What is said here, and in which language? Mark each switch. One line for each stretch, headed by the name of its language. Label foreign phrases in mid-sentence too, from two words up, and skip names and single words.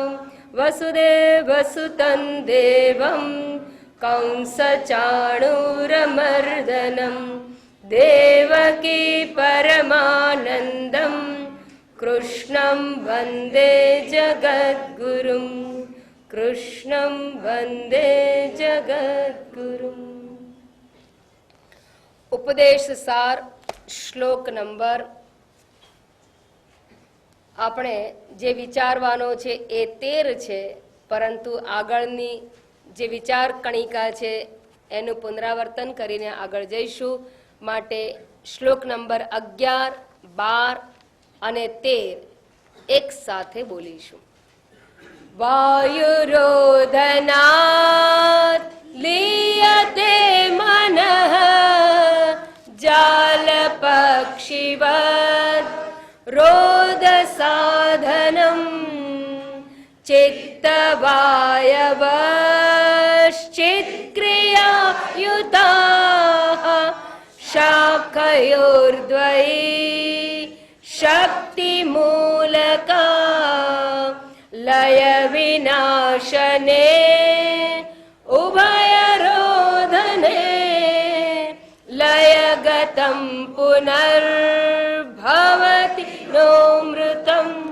Sanskrit: वसुदेवसुतं देवं कंसचाणूरमर्दनं देवकी परमानन्दं कृष्णं वन्दे जगद्गुरुं कृष्णं वंदे जगद्गुरुं।
Gujarati: उपदेश सार श्लोक नंबर આપણે જે વિચારવાનો છે એ 13 છે, પરંતુ આગળની જે વિચાર કણિકા છે એનું પુનરાવર્તન કરીને આગળ જઈશું. માટે શ્લોક નંબર 11, 12 અને 13 એક સાથે બોલીશું.
Sanskrit: वायुरोधनात् लीयते मनः जालपक्षिवत् रोदसाधनं चित्तवायवश्चित्क्रियायुताः शाखयोर्द्वयी शक्तिमूलका लय विनाशने उभयरोधने लयगतं पुनर्भवति नोमृतम्.